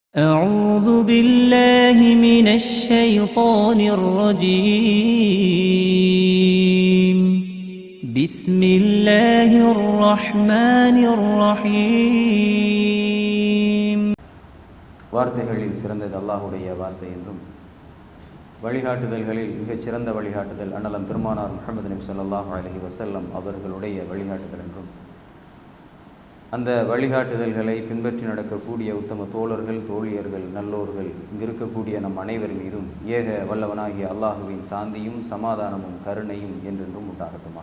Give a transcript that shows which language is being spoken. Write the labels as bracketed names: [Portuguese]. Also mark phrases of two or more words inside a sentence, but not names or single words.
[Arabic] أعوذ بالله من الشيطان الرجيم بسم الله الرحمن الرحيم. [Tamil] வார்த்தைகளில் சிறந்தது அல்லாஹுடைய வார்த்தை என்றும் வழிகாட்டுதல்களில் மிகச் சிறந்த வழிகாட்டுதல் அண்ணலம் பெருமானார் முஹம்மது நபி [Arabic] صلى الله عليه وسلم [Tamil] அவர்களுடைய வழிகாட்டுதல் என்றும் அந்த வழிகாட்டுதல்களை பின்பற்றி நடக்கக்கூடிய உத்தம தோழர்கள், தோழியர்கள், நல்லோர்கள் இங்கு இருக்கக்கூடிய நம் அனைவர் மீதும் ஏக வல்லவனாகிய அல்லாஹுவின் சாந்தியும் சமாதானமும் கருணையும் என்றென்றும் உண்டாகட்டுமாக.